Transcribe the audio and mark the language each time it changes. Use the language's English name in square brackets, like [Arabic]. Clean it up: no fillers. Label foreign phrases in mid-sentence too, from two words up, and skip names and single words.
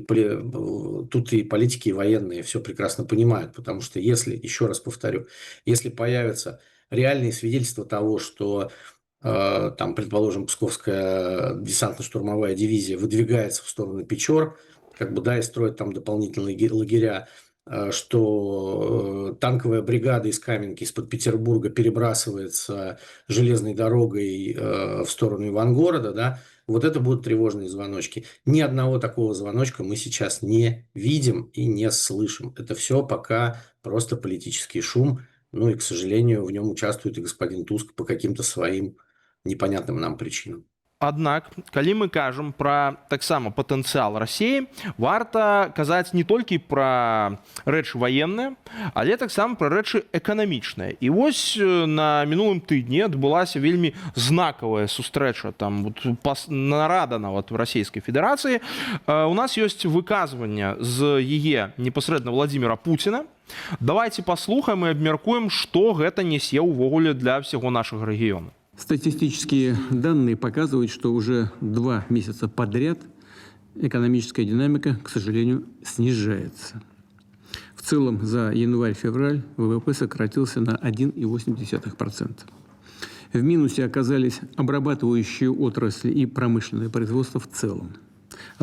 [Russian] тут и политики, и военные все прекрасно понимают, потому что если, еще раз повторю, если появятся реальные свидетельства того, что там, предположим, Псковская десантно-штурмовая дивизия выдвигается в сторону Печор, как бы, да, и строит там дополнительные лагеря, что танковая бригада из Каменки, из-под Петербурга перебрасывается железной дорогой в сторону Ивангорода, да, вот это будут тревожные звоночки. Ни одного такого звоночка мы сейчас не видим и не слышим. Это все пока просто политический шум, ну и, к сожалению, в нем участвует и господин Туск по каким-то своим непонятным нам причинам. [Belarusian] Аднак, калі мы кажам пра таксама патэнцыял Расіі, варта казаць не толькі пра рэчы ваенныя, але таксама пра рэчы эканамічныя. І вось на мінулым тыдні адбылася вельмі знакавая сустрэча, там вот, нарада нават в Расійскай Федэрацыі. У нас ёсць выказванне з яе непасрэдна Владзіміра Пуціна. Давайте паслухаем і абмяркуем, што гэта нясе ўвогуле для ўсяго нашага рэгіёну. [Russian] Статистические данные показывают, что уже 2 месяца подряд экономическая динамика, к сожалению, снижается. В целом за январь-февраль ВВП сократился на 1,8%. В минусе оказались обрабатывающие отрасли и промышленное производство в целом.